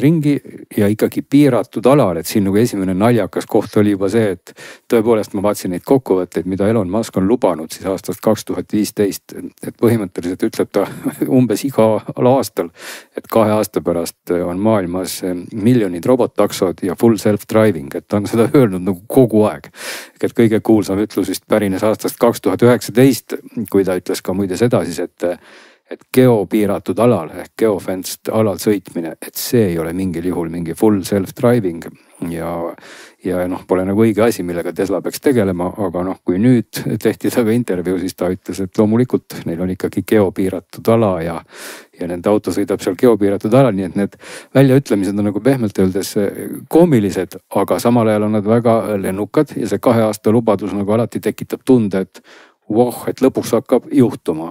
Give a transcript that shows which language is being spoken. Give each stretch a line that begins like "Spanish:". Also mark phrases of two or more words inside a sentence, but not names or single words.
Estonian: ringi ja ikkagi piiratud alal, et siin esimene naljakas koht oli juba see, et tõepoolest ma vaatasin neid kokkuvõtteid, mida Elon Musk on lubanud siis aastast 2015, et põhimõtteliselt ütleb ta umbes igal aastal, et 2 aasta pärast on maailmas miljonid robottaksod ja
English: full self-driving,
Estonian: et ta on seda öelnud kogu aeg. Et kõige kuulsam ütlus vist pärines aastast 2019, kui ta ütles ka muide seda siis, et geopiiratud alal ehk geofenced alal sõitmine, et see ei ole mingil juhul mingi
English: full self-driving
Estonian: ja pole õige asi, millega Tesla peaks tegelema, aga kui nüüd tehti taga intervjuu, siis ta ütles, et loomulikult neil on ikkagi geopiiratud ala ja nende auto sõidab seal geopiiratud alal, nii et need väljaütlemised on pehmelt öeldes koomilised, aga samal ajal on nad väga lennukad ja see 2 aasta lubadus alati tekitab tunde, et et lõpuks hakkab juhtuma.